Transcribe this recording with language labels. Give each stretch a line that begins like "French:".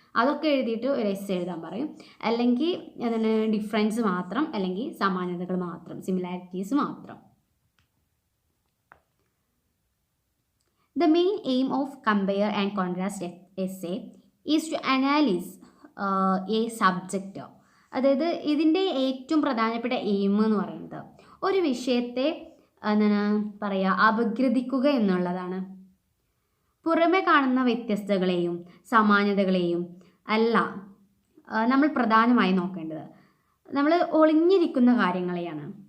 Malayalam: അതൊക്കെ എഴുതിയിട്ട് ഒരു എസ്സേ എഴുതാൻ പറയും. അല്ലെങ്കിൽ ഡിഫറൻസ് മാത്രം, അല്ലെങ്കിൽ സമാനതകൾ മാത്രം, സിമിലാരിറ്റീസ് മാത്രം.
English: The main aim of compare and contrast essay is to analyze a subject.
Malayalam: അതായത് ഇതിൻ്റെ ഏറ്റവും പ്രധാനപ്പെട്ട എയിം എന്ന് പറയുന്നത് ഒരു വിഷയത്തെ എന്താണ് പറയുക, അപഗ്രഥിക്കുക എന്നുള്ളതാണ്. പുറമെ കാണുന്ന വ്യത്യസ്തതകളെയും സമാനതകളെയും അല്ല നമ്മൾ പ്രധാനമായി നോക്കേണ്ടത്, നമ്മൾ ഒളിഞ്ഞിരിക്കുന്ന കാര്യങ്ങളെയാണ്.